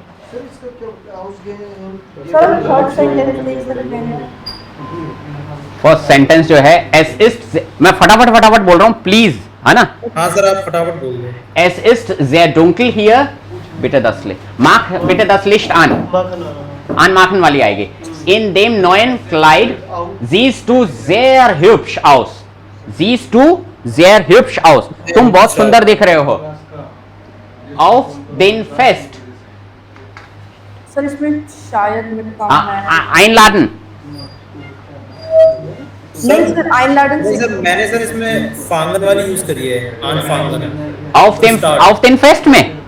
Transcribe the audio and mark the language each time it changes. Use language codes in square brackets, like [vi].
[hi] Sir इसका क्या house game sir third sentence please repeat. First sentence जो है [de] एस इस्ट, [hi] मैं फटाफट बोल रहा हूँ प्लीज, है ना। हाँ सर आप फटाफट बोल दो। [de] Es ist sehr dunkel hier, bitte das Licht. Mach bitte das Licht an. [hi] Anmachen वाली आएगी। [de] In dem neuen Kleid siehst du sehr hübsch aus. Siehst du sehr hübsch aus. [hi] तुम बहुत सुंदर दिख रहे हो। [de] Auf den Fest. [hi] सर इसमें शायद मिड कॉमन है। [de] Einladen. [hi] नहीं सर einladen नहीं सर मैंने सर इसमें फांगन वाली यूज करी है, अनफांगन। [de] Auf den Fest [hi] में।